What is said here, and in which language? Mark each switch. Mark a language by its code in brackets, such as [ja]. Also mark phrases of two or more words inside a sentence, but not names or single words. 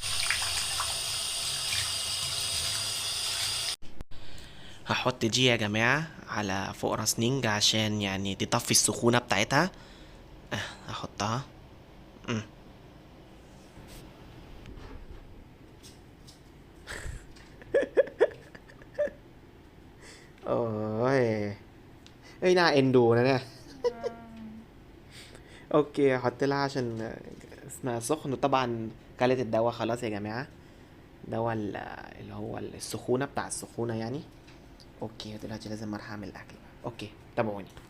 [ar] هحط دي يا جماعة على فوق راس نينج عشان يعني تطفي السخونة بتاعتها. هحطها. اوه ايه [th] น่าเอ็นดูนะเนี่ย [ar] اوكي هحط لها عشان اسمها سخن. وطبعا كلت الدواء خلاص يا جماعة، دواء اللي هو السخونة بتاع السخونة يعني. اوكي دلوقتي لازم اروح اعمل الاكل. اوكي تابعوني.